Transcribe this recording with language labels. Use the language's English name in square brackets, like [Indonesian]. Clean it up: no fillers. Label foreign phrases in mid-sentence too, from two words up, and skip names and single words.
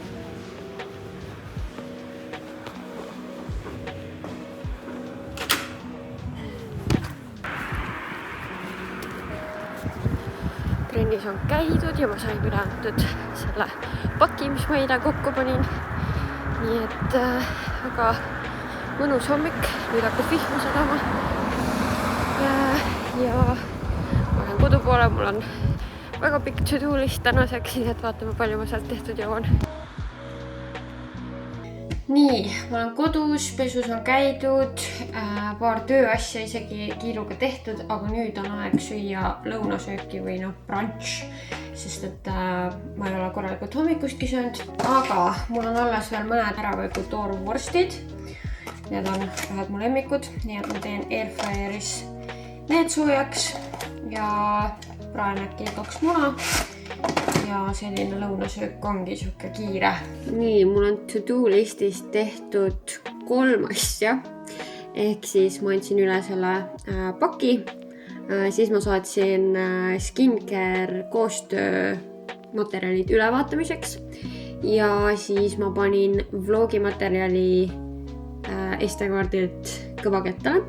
[Estonian] Trennis on käidud ja ma sain üle antud selle paki, mis ma eile kokku panin. Nii et väga mõnus hommik, nüüd hakkab vihma sadama. Ja ma olen kodu poole, mul on väga pikk [English] to-do list [Estonian] tänaseks, nii et vaatame, palju ma sealt tehtud jõuan. Nii, ma olen kodus, pesus on käidud, paar tööasja isegi kiiruga tehtud, aga nüüd on aeg süüa lõunasööki või brunch, sest et ma ei ole korralikult hommikustki söönud, aga mul on alles veel mõned ära võetud toorvorstid. Need on ühed mu lemmikud, nii et ma teen airfryeris need soojaks ja praen äkki 2 muna. Ja selline lõunasöök ongi siuke kiire. Nii, mul on to-do listis tehtud 3 asja. Ehk siis ma andsin üle selle paki. Siis ma saatsin skincare koostöö materjalid ülevaatamiseks. Ja siis ma panin vlogi materjali SD-kaardilt kõvakettale.